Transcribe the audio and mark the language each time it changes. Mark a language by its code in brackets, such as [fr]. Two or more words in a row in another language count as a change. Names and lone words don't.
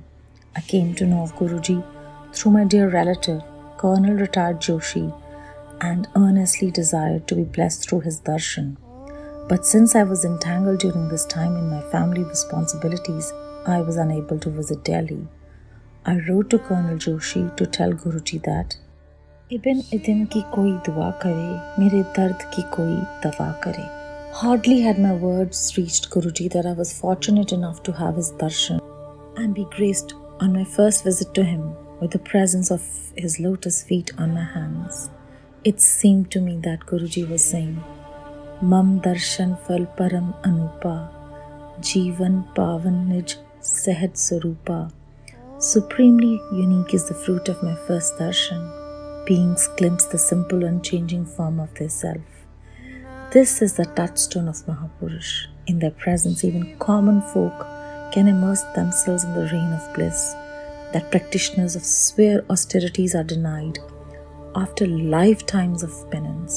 [en] I came to know of Guruji through my dear relative, Colonel Retired Joshi, and earnestly desired to be blessed through his darshan. But since I was entangled during this time in my family responsibilities, I was unable to visit Delhi. I wrote to Colonel Joshi to tell Guruji that [ur] ابن ادن کی کوئی دعا کرے، میرے درد کی کوئی دوا کرے. [en] Hardly had my words reached Guruji that I was fortunate enough to have his darshan and be graced on my first visit to him with the presence of his lotus feet on my hands. It seemed to me that Guruji was saying, [awa] मम दर्शन फल परम अनूपा, जीवन पावन निज सहज सरूपा. [en] Supremely unique is the fruit of my first darshan. Beings glimpse the simple unchanging form of their self. This is the touchstone of Mahapurush. In their presence, even common folk can immerse themselves in the rain of bliss that practitioners of severe austerities are denied after lifetimes of penance.